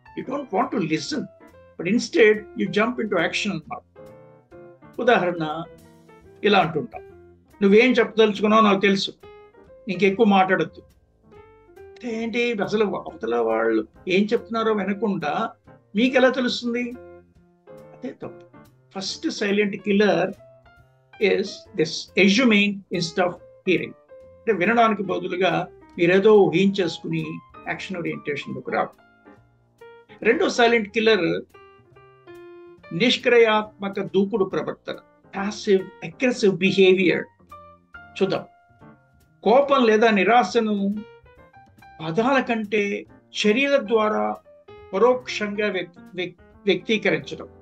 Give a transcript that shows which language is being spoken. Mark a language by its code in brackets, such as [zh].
[en] you don't want to listen, but instead you jump in to action [te] అన్నమాట. ఉదాహరణ ఇలా అంటుంటాం, నువ్వేం చెప్పదలుచుకున్నావు నాకు తెలుసు, ఇంకెక్కువ మాట్లాడద్దు. ఏంటి అసలు అవతల వాళ్ళు ఏం చెప్తున్నారో వినకుండా మీకు ఎలా తెలుస్తుంది? అదే తప్పు. [en] First silent killer is this assuming instead of hearing. [te] అంటే వినడానికి బదులుగా మీరేదో ఊహించేసుకుని యాక్షన్ ఓరియంటేషన్లోకి రావు. రెండో సైలెంట్ కిల్లర్, నిష్క్రియాత్మక దూకుడు ప్రవర్తన, ప్యాసివ్ అగ్రెసివ్ బిహేవియర్. చూద్దాం. కోపం లేదా నిరాశను పదాల కంటే చర్యల ద్వారా పరోక్షంగా వ్యక్తీకరించడం.